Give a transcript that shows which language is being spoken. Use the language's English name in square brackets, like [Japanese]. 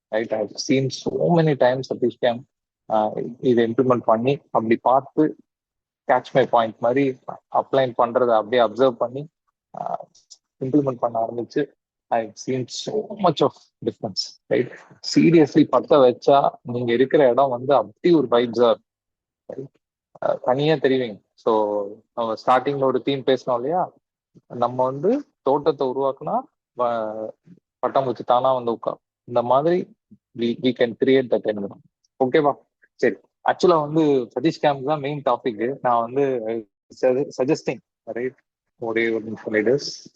[English] right, I have seen so many times Satish came [Tamil] இதை implement பண்ணி அப்படி பார்த்து கேட்ச் மை பாயிண்ட் மாதிரி அப்ளைன் பண்றதை அப்படியே அப்சர்வ் பண்ணி இம்ப்ளிமெண்ட் பண்ண ஆரம்பிச்சு [English] I seen so much of difference. [Tamil] Right, seriously பத்த வச்சா நீங்க இருக்கிற இடம் வந்து அப்படி ஒரு வைப்ஸா இருக்கும். தனியா தெரிவிங்க. ஸோ நம்ம ஸ்டார்டிங்ல ஒரு தீம் பேசணும் இல்லையா, நம்ம வந்து தோட்டத்தை உருவாக்குனா பட்டாம்பூச்சி தானா வந்து உட்காரும். இந்த மாதிரி [English] we can create that environment. [Tamil] ஓகேவா? சரி, ஆக்சுவலா வந்து சதீஷ் கேம்ப் தான் மெயின் டாபிக். நான் வந்து சஜஸ்டிங், ரைட், ஒரே ஒரு நிமிஷம் லீடர்ஸ்.